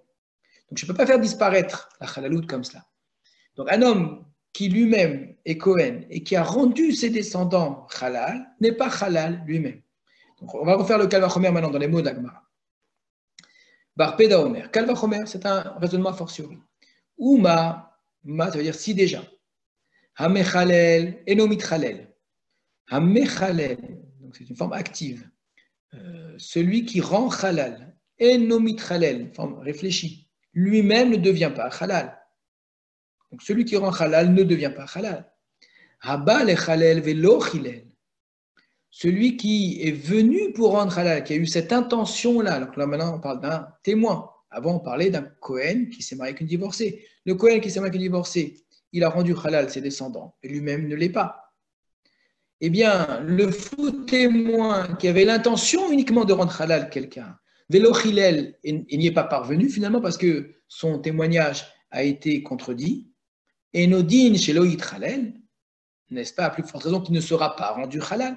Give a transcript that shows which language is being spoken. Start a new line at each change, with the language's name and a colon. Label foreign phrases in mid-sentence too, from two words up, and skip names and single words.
French: Donc, je ne peux pas faire disparaître la Halalout comme cela. Donc, un homme qui lui-même est Kohen et qui a rendu ses descendants Halal n'est pas Halal lui-même. Donc, on va refaire le
Hebrew: קל וחומר
French: maintenant dans les mots de la Gemara.
Hebrew: בר פדא אומר. קל וחומר,
French: c'est un raisonnement a fortiori.
Hebrew: ומה, מה,
French: ça veut dire si déjà.
Hebrew: המחלל, אינו מתחלל.
French: Hamechalel, donc c'est une forme active. Celui qui rend halal,
Hebrew: אינו מתחלל,
French: forme réfléchie, lui-même ne devient pas halal. Donc celui qui rend halal ne devient pas halal.
Hebrew: הבא לחלל ולא חילל.
French: Celui qui est venu pour rendre halal, qui a eu cette intention-là, alors que là maintenant on parle d'un témoin. Avant on parlait d'un Kohen qui s'est marié avec une divorcée. Le Kohen qui s'est marié avec une divorcée, il a rendu halal ses descendants, et lui-même ne l'est pas. Eh bien, le faux témoin qui avait l'intention uniquement de rendre halal quelqu'un,
Hebrew: ולא חילל,
French: il n'y est pas parvenu finalement parce que son témoignage a été contredit, et Nodin chez Loït Halal, n'est-ce pas, à plus forte raison qu'il ne sera pas rendu halal.